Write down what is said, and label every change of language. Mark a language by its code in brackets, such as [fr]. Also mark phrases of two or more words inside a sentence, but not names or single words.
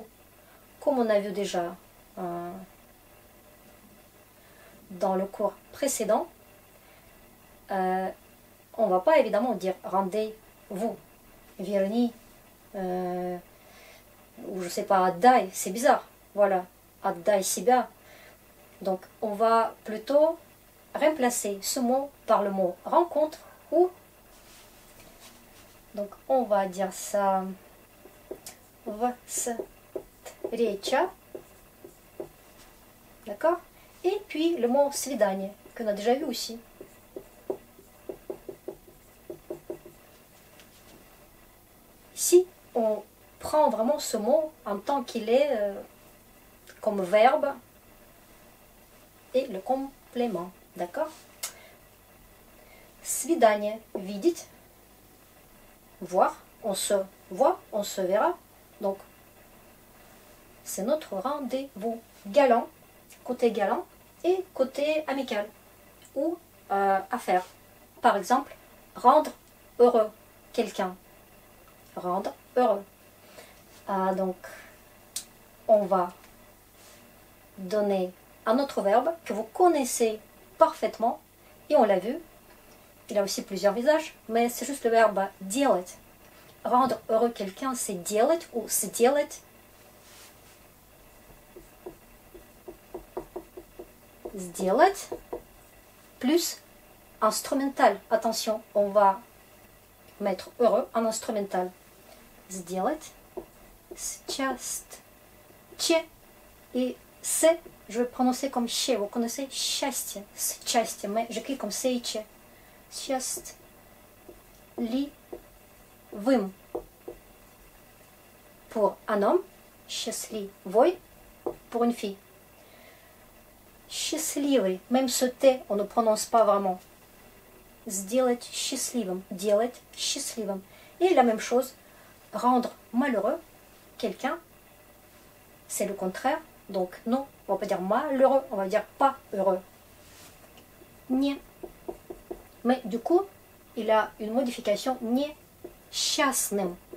[fr] Comme on a vu déjà dans le cours précédent, on ne va pas évidemment dire rendez-vous. Верни, ou je sais pas, отдай, c'est bizarre. Voilà, [ru] отдай себя. [fr] Donc, on va plutôt remplacer ce mot par le mot rencontre ou. Donc, on va dire ça. Встреча. D'accord? Et puis le mot свидание, qu'on a déjà vu aussi. Si on prend vraiment ce mot en tant qu'il est comme verbe et le complément, d'accord? [ru] Свидание, видеть, [fr] voir, on se voit, on se verra, donc c'est notre rendez-vous. Galant, côté galant et côté amical ou affaire. Par exemple, rendre heureux quelqu'un. Rendre heureux. Donc, on va donner un autre verbe que vous connaissez parfaitement et on l'a vu. Il a aussi plusieurs visages, mais c'est juste le verbe делать. Rendre heureux quelqu'un, c'est делать ou сделать. Сделать plus instrumental. Attention, on va mettre heureux en instrumental. [ru] Сделать. Счаст. Че. [fr] Et c'est, je vais prononcer comme che. Vous connaissez [ru] счастье. Счастье. [fr] Mais j'écris comme че. [ru] Счастливым. [fr] pour un homme, счастливый pour une fille. Счастливый, même ce T, on ne prononce pas vraiment. [ru] Сделать счастливым, делать счастливым. [fr] Et la même chose, rendre malheureux quelqu'un, c'est le contraire. Donc non, on va pas dire malheureux, on va dire pas heureux. Не. Mais du coup, il a une modification несчастным.